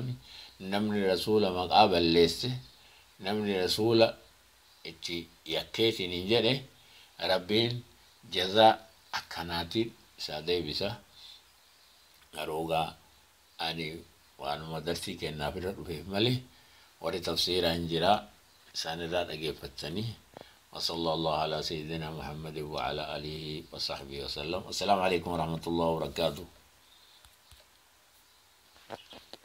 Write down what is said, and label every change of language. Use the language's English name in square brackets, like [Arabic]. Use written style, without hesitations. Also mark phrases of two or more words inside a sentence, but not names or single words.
[Oromo] namni rasuula maqaa balleesse namni rasuula itti yakkeetiin hin jedhe rabbiin jazaa akkanaatiin isaa deebisa garoogaa ani waanuma darsii kennaaf irra dhufeef malee warri tafsiiraa hin jiraa isaan irraa dhageeffatanii [Arabic] وصلى الله على سيدنا محمد وعلى آله وصحبه وسلم. السلام عليكم ورحمة الله وبركاته.